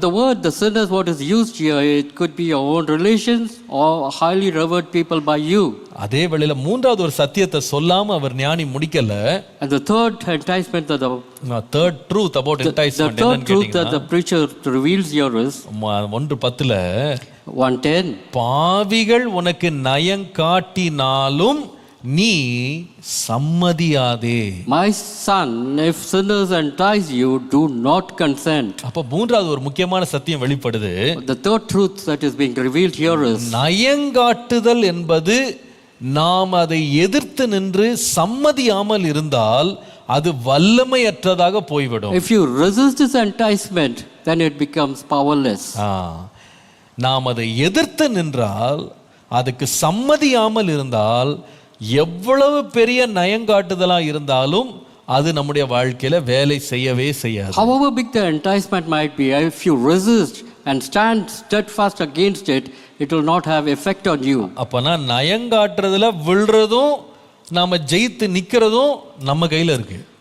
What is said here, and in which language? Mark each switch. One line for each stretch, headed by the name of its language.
English: but the word, the sinners, what is used here, it could be your own relations or highly revered people by you.
Tamil: அதே வேளையில மூன்றாவது ஒரு சத்தியத்தை சொல்லாம அவர் ஞானி முடிக்கல.
English: and the third enticement, third truth about enticement, the third truth that the preacher reveals here is 1:10 1:10.
Tamil: பாவிகள் உனக்கு நயங்காட்டினாலும் நீ சம்மதியாதே.
English: my son, if sinners entice you, do not consent.
Tamil: அப்ப மூன்றாவது ஒரு முக்கியமான சத்தியம் வெளிப்படுது.
English: the third truth that is being revealed here is
Tamil: நயங்காட்டுதல் என்பது நாம் அதை எதிர்த்து நின்று சம்மதியாமல் இருந்தால் அது வல்லமையற்றதாக போய்விடும்.
English: if you resist this enticement, then it becomes powerless.
Tamil: நாம் அதை எதிர்த்து நின்றால், அதுக்கு சம்மதியாமல் இருந்தால், எவ்வளவு பெரிய நயங்காட்டுதலா இருந்தாலும் அது நம்முடைய வாழ்க்கையில வேலை செய்யவே செய்யாது.
English: however big the enticement might be, if you resist and stand steadfast against it, it will not have effect on you.
Tamil: அப்பனா நயங்காட்டுறதுல விழுறதும் நாம ஜெயித்து நிக்கிறதும் நம்ம கையில இருக்கு.